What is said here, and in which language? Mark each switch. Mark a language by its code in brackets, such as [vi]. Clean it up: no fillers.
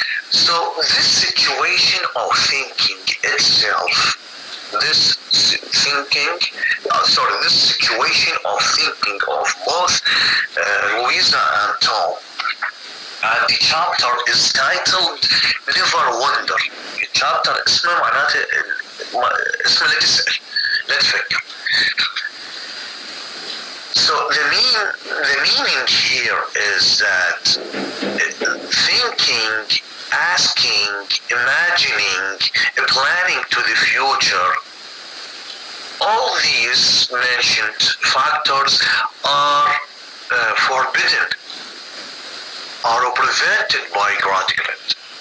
[en] So this situation of thinking itself, this situation of thinking of both Louisa and Tom, and the chapter is titled Never Wonder. [ar] الشابتر اسمه معناته اسمه لا تسأل لا تفكر. [en] So the meaning here is that thinking, asking, imagining, planning to the future, all these mentioned factors are forbidden, are prevented by Gratiglent.